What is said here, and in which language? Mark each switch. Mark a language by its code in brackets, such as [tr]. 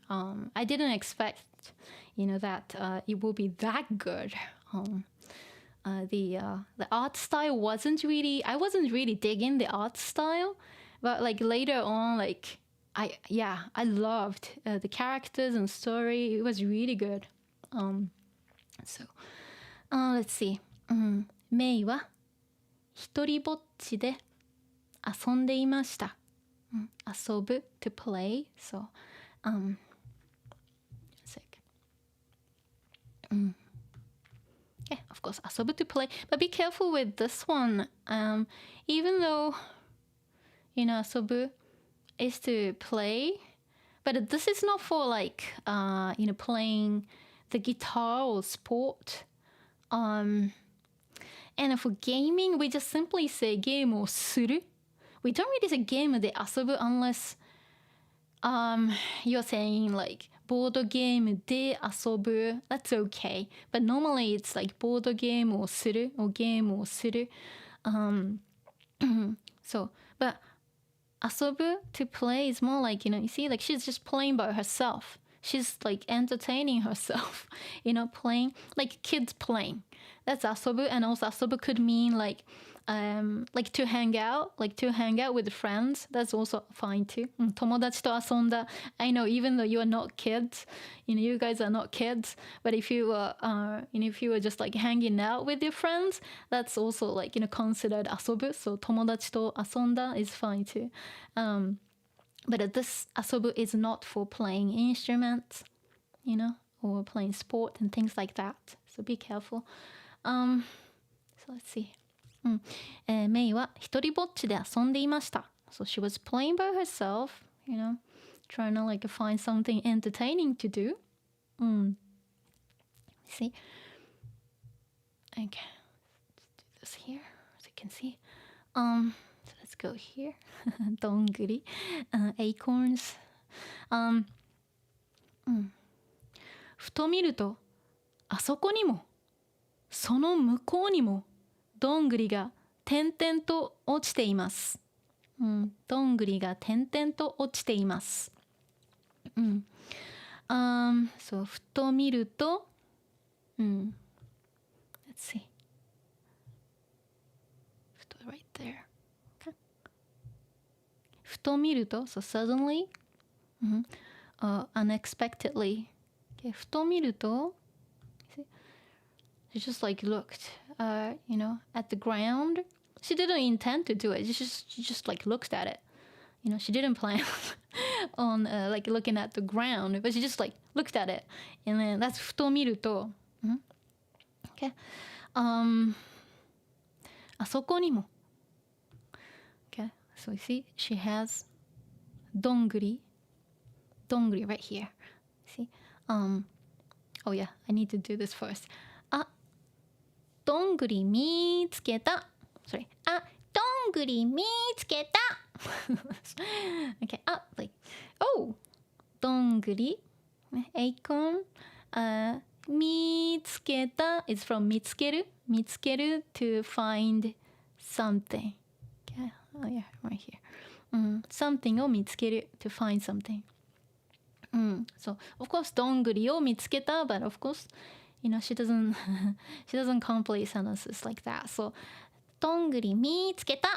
[en] I didn't expect, that it will be that good. The art style wasn't really. I wasn't really digging the art style, but like later on, like I loved the characters and story. It was really good. Let's see. [ja] メイは一人ぼっちで遊んでいました。 [en] 遊ぶ to play. So, sec. Yeah, of course, 遊ぶ to play. But be careful with this one. Even though, 遊ぶ is to play, but this is not for like, playing the guitar or sport. And for gaming, we just simply say ゲームをする. We don't really say ゲームで遊ぶ unless you're saying like ボードゲームで遊ぶ. That's okay. But normally it's like ボードゲームをする or ゲームをする. So, but 遊ぶ to play is more like, you see, like she's just playing by herself. She's like entertaining herself, playing like kids playing. That's 遊ぶ, and also 遊ぶ could mean like to hang out with friends. That's also fine too. [ja] 友達と遊んだ. [en] I know, even though you are not kids, you guys are not kids, but if you were, if you were just like hanging out with your friends, that's also like, considered 遊ぶ. So [ja] 友達と遊んだ [en] is fine too. But this 遊ぶ is not for playing instruments, or playing sport and things like that. So be careful. So let's see. [ja] メイは一人ぼっちで遊んでいました. [en] So she was playing by herself, trying to like find something entertaining to do. See? Okay. Let's do this here, as you can see. So let's go here. どんぐり.Acorns. [ja] ふと見ると、あそこにも、その向こうにも、どんぐりが点々と落ちています。どんぐりが点々と落ちています。そう、ふと見ると、 [en] Let's see. ふと right there. Okay. ふと見ると、so suddenly, unexpectedly. Okay, ふと見ると、She just like looked, at the ground. She didn't intend to do it. She just like looked at it. She didn't plan on like looking at the ground, but she just like looked at it. And then that's ふと見ると. Okay. あそこにも.Okay. So you see, she has どんぐり right here. See? Oh yeah, I need to do this first. [ja] どんぐり見つけた. [en] Sorry. どんぐり見つけた.Okay. Like, oh. どんぐり.Acorn. 見つけた is from 見つける. 見つける to find something. Okay. Oh yeah, right here. Something を見つける to find something. So, of course, [ja] どんぐりを見つけた, [en] but of course, she doesn't complete sentences like that. [ja] So, どんぐり見つけた.